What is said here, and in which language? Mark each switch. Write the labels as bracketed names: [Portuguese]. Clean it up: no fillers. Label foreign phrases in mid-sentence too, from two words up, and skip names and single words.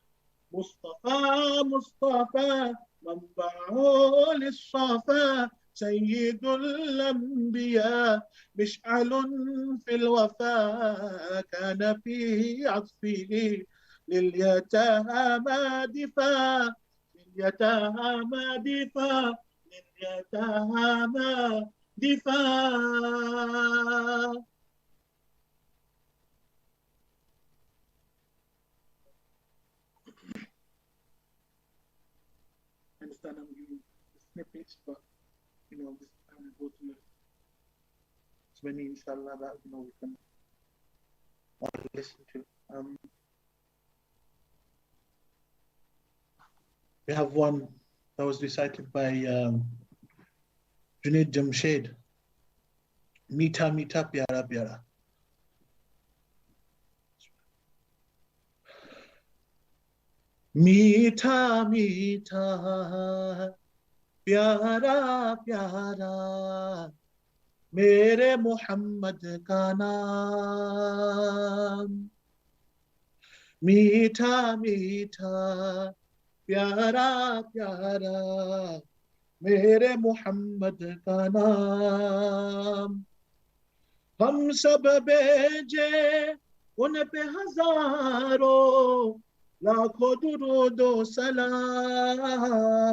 [Arabic] مصطفى مصطفى منبع للصفا سيد الأنبياء مشعل في الوفاء كان في عطفه لليتامى دفاع لليتامى دفاع لليتامى دفاع. [English] I understand I'm giving snippets, but this time we go to as many inshallah that we can all listen to. We have one that was recited by Junaid Jamshed. [Urdu] میٹھا میٹھا پیارا پیارا۔ میٹھا میٹھا پیارا پیارا میرے محمد کا نام. میٹھا میٹھا پیارا پیارا میرے محمد کا نام. ہم سب بھیجے ان پہ ہزاروں لاکھوں درود و سلام.